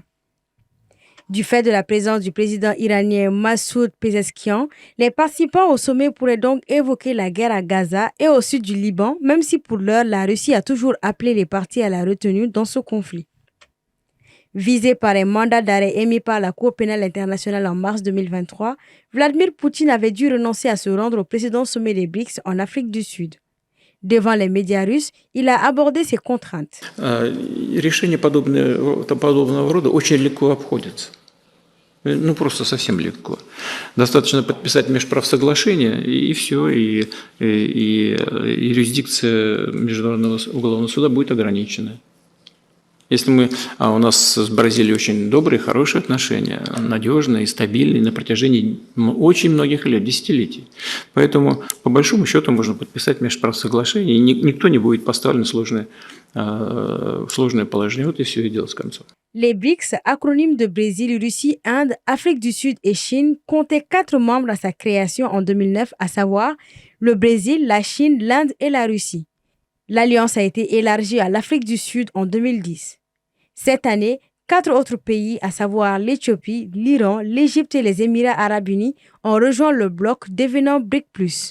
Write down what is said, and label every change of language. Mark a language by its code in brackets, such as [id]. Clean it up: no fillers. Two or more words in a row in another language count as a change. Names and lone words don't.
[fr] Du fait de la présence du président iranien Massoud Pezeshkian, les participants au sommet pourraient donc évoquer la guerre à Gaza et au sud du Liban, même si pour l'heure, la Russie a toujours appelé les parties à la retenue dans ce conflit. Visé par un mandat d'arrêt émis par la Cour pénale internationale en mars 2023, Vladimir Poutine avait dû renoncer à se rendre au précédent sommet des BRICS en Afrique du Sud. Devant les médias russes, il a abordé ses contraintes. [ru] Решения подобного рода очень легко обходятся. Ну, просто совсем легко. Достаточно подписать межправсоглашение, и все, и юрисдикция Международного уголовного суда будет ограничена. Если у нас с Бразилией очень добрые, хорошие отношения, надежные, стабильные на протяжении очень многих лет, десятилетий. Поэтому, по большому счету, можно подписать межправсоглашение, и никто не будет поставлен в сложное положение. Вот и все, и дело с концом. [fr] Les BRICS, acronyme de Brésil, Russie, Inde, Afrique du Sud et Chine, comptaient 4 membres à sa création en 2009, à savoir le Brésil, la Chine, l'Inde et la Russie. L'alliance a été élargie à l'Afrique du Sud en 2010. Cette année, 4 autres pays, à savoir l'Éthiopie, l'Iran, l'Égypte et les Émirats arabes unis, ont rejoint le bloc, devenant BRIC+.